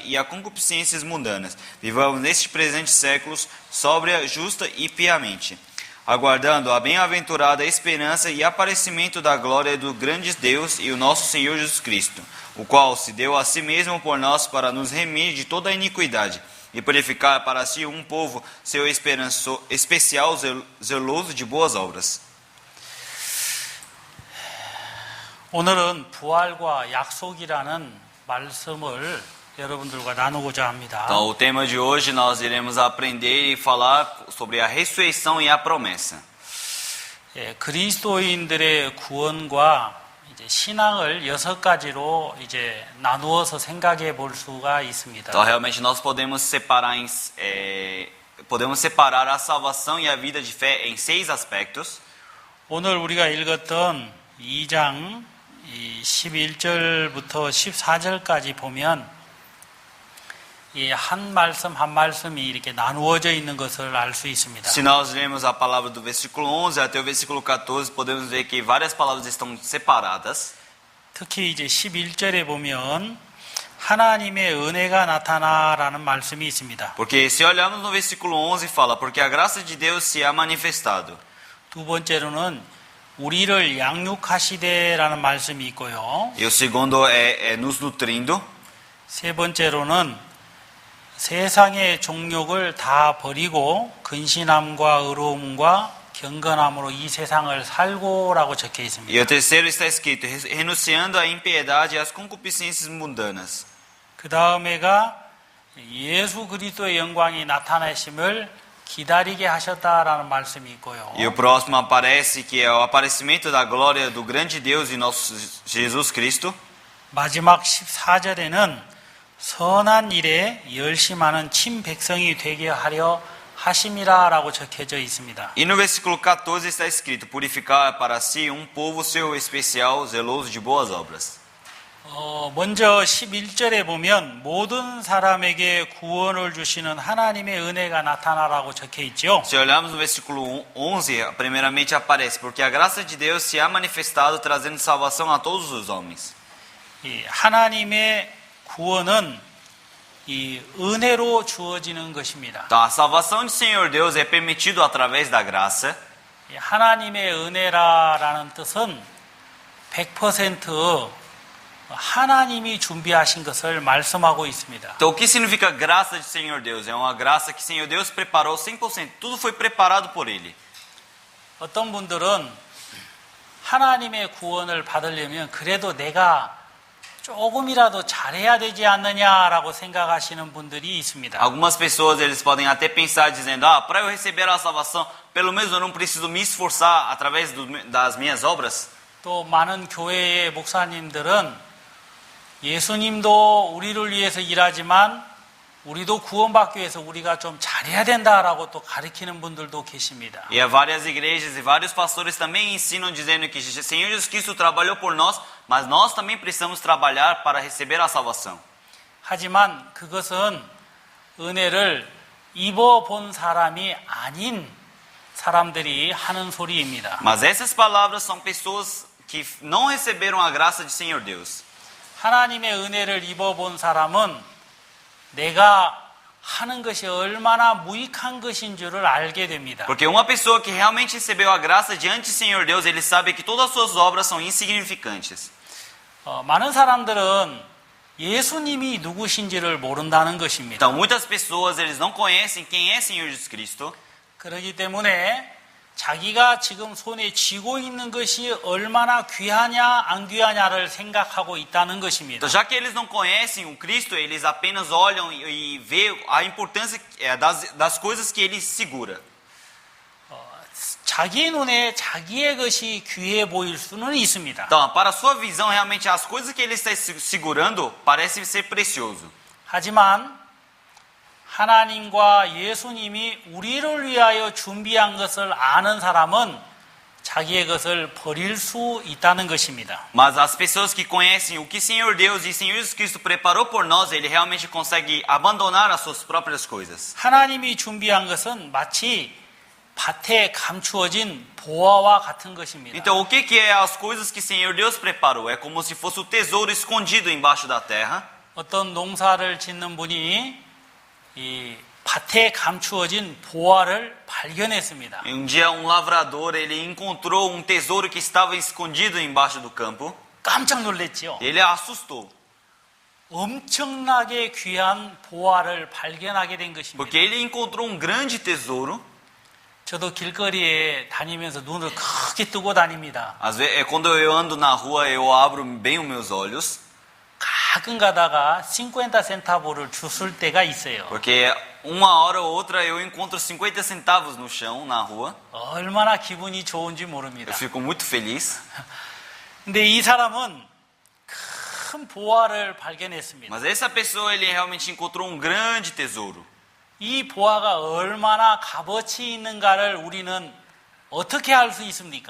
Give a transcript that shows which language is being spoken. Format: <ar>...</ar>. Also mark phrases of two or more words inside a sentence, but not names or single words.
<pt>e a concupiscências mundanas, vivamos neste presente século sóbria, justa e piamente, aguardando a bem-aventurada esperança e aparecimento da glória do grande Deus e o nosso Senhor Jesus Cristo, o qual se deu a si mesmo por nós para nos remir de toda a iniquidade, e purificar para si um povo seu especial zeloso de boas obras.</pt> <ko>오늘은 부활과 약속이라는 말씀을 여러분들과 나누고자 합니다.</ko> <pt>Então, o tema de hoje nós iremos aprender e falar sobre a ressurreição e a promessa.</pt> <ko>그리스도인들의 구원과 신앙을 6가지로 나누어서 생각해 볼 수가 있습니다.</ko> <pt>Então, realmente nós podemos separar a salvação e a vida de fé em 6 aspectos.</pt> <ko>오늘 우리가 읽었던 2장 11절부터 14절까지 보면 이 한 말씀 한 말씀이 이렇게 나누어져 있는 것을 알 수 있습니다.</ko> <pt>Se nós lermos a palavra do versículo 11 até o versículo 14, podemos ver que várias palavras estão separadas.</pt> <ko>특히 11절에 보면 하나님의 은혜가 나타나라는 말씀이 있습니다.</ko> <pt>Porque se olharmos no versículo 11 fala, porque a graça de Deus se há manifestado.</pt> <ko>두 번째로는 우리를 양육하시되라는 말씀이 있고요.</ko> <pt>E o segundo é nos nutrindo.</pt> <ko>세 번째로는 세상의 종욕을 다 버리고 근신함과 의로움과 경건함으로 이 세상을 살고라고 적혀 있습니다.</ko> <pt>E o terceiro está escrito, renunciando à impiedade e às concupiscências mundanas.</pt> <ko>그 다음에가 예수 그리스도의 영광이 나타나심을 기다리게 하셨다라는 말씀이 있고요.</ko> <pt>E o próximo aparece que é o aparecimento da glória do grande Deus e nosso Jesus Cristo.</pt> <ko>마지막 14절에는 선한 일에 열심하는 친 백성이 되게 하려 하심이라라고 적혀져 있습니다.</ko> <pt>E no versículo 14 está escrito, purificar para si um povo seu especial, zeloso de boas obras.</pt> <ko>먼저 11절에 보면 모든 사람에게 구원을 주시는 하나님의 은혜가 나타나라고 적혀 있죠.</ko> <pt>Se olharmos no versículo 11, primeiramente aparece, porque a graça de Deus se há manifestado, trazendo salvação a todos os homens.</pt> <ko>이 하나님의 구원은 이 은혜로 주어지는 것입니다.</ko> <pt>Então, a salvação do Senhor Deus é permitido através da graça.</pt> <ko>이 하나님의 은혜라는 뜻은 100% 하나님이 준비하신 것을 말씀하고 있습니다.</ko> <pt>Então, o que significa graça do Senhor Deus? É uma graça que o Senhor Deus preparou 100%. Tudo foi preparado por Ele.</pt> <ko>어떤 분들은 하나님의 구원을 받으려면 그래도 내가 조금이라도 잘해야 되지 않느냐라고 생각하시는 분들이 있습니다.</ko> <pt>Algumas pessoas eles podem até pensar dizendo, para eu receber a salvação, pelo menos eu não preciso me esforçar através das minhas obras.</pt> <ko>또 많은 교회의 목사님들은 예수님도 우리를 위해서 일하지만 우리도 구원받기 위해서 우리가 좀 잘해야 된다라고 또 가르치는 분들도 계십니다.</ko> <pt>E há várias igrejas e vários pastores também ensinam dizendo que o Senhor Jesus Cristo trabalhou por nós, mas nós também precisamos trabalhar para receber a salvação.</pt> <ko>하지만 그것은 은혜를 입어본 사람이 아닌 사람들이 하는 소리입니다.</ko> <pt>Mas essas palavras são pessoas que não receberam a graça do Senhor Deus.</pt> <ko>하나님의 은혜를 입어본 사람은 내가 하는 것이 얼마나 무익한 것인 줄을 알게 됩니다.</ko> <pt>Porque uma pessoa que realmente recebeu a graça diante do Senhor Deus, ele sabe que todas as suas obras são insignificantes.</pt> <ko>많은 사람들은 예수님이 누구신지를 모른다는 것입니다.</ko> <pt>Então, muitas pessoas, eles não conhecem quem é Senhor Jesus Cristo.</pt> <ko>그렇기 때문에 자기가 지금 손에 쥐고 있는 것이 얼마나 귀하냐 안 귀하냐를 생각하고 있다는 것입니다.</ko> <pt>Então, já que eles não conhecem o Cristo, eles apenas olham e vê a importância das coisas que ele segura.</pt> <ko>자기 눈에 자기의 것이 귀해 보일 수는 있습니다.</ko> <pt>Então, para a sua visão, realmente as coisas que ele está segurando parecem ser precioso.</pt> <ko>하지만 하나님과 예수님이 우리를 위하여 준비한 것을 아는 사람은 자기의 것을 버릴 수 있다는 것입니다.</ko> <pt>Mas as pessoas que conhecem o que Senhor Deus e Senhor Jesus Cristo preparou por nós, ele realmente consegue abandonar as suas próprias coisas.</pt> <ko>하나님이 준비한 것은 마치 밭에 감추어진 보화와 같은 것입니다.</ko> <pt>Então, o que é as coisas que Senhor Deus preparou? É como se fosse o tesouro escondido embaixo da terra.</pt> <ko>어떤 농사를 짓는 분이 이 밭에 감추어진 보화를 발견했습니다.</ko> <pt>Um dia um lavrador, ele encontrou um tesouro que estava escondido embaixo do campo.</pt> <ko>깜짝 놀랐죠.</ko> <pt>Ele assustou,</pt> <ko>엄청나게 귀한 보화를 발견하게 된 것입니다.</ko> <pt>porque ele encontrou um grande tesouro.</pt> <ko>저도 길거리에 다니면서 눈을 크게 뜨고 다닙니다.</ko> <pt>Às vezes, quando eu ando na rua, eu abro bem os meus olhos,</pt> <ko>가끔 가다가 50 센타보를 주술 때가 있어요.</ko> <pt>porque uma hora ou outra eu encontro 50 centavos no chão, na rua.</pt> <ko>얼마나 기분이 좋은지</ko> <pt>Eu</pt> <ko>모릅니다.</ko> <pt>fico muito feliz.</pt> <ko>근데 이 사람은 큰 보화를 발견했습니다.</ko> <pt>Mas essa pessoa, ele realmente encontrou um grande tesouro.</pt> <ko>이 보화가 얼마나 값어치 있는가를 우리는 어떻게 알 수 있습니까?</ko>